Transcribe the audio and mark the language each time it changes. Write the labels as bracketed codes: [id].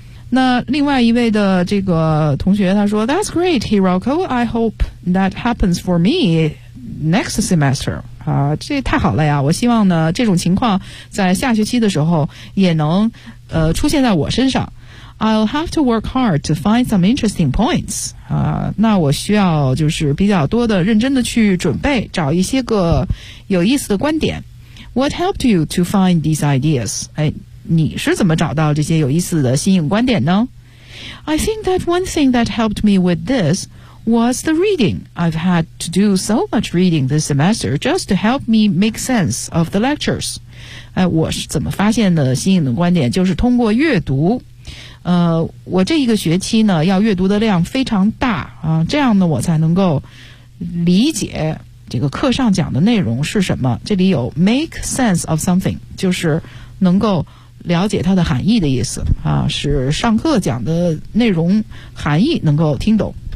[zh] 那另外一位的这个同学他说 [en] That's great Hiroko I hope that happens for me next semester [zh] 啊，这太好了呀我希望呢这种情况在下学期的时候也能出现在我身上 [en] I'll have to work hard to find some interesting points. [zh] 那我需要就是比较多的认真的去准备，找一些个有意思的观点。 [en] What helped you to find these ideas? [zh] 哎，你是怎么找到这些有意思的新颖观点呢？ [en] I think that one thing that helped me with this was the reading. I've had to do so much reading this semester just to help me make sense of the lectures. [zh] 哎，我是怎么发现的新颖的观点？就是通过阅读。我这一个学期呢要阅读的量非常大啊，这样呢我才能够理解这个课上讲的内容是什么这里有 [en] make sense of something [zh] 就是能够了解它的含义的意思啊，使上课讲的内容含义能够听懂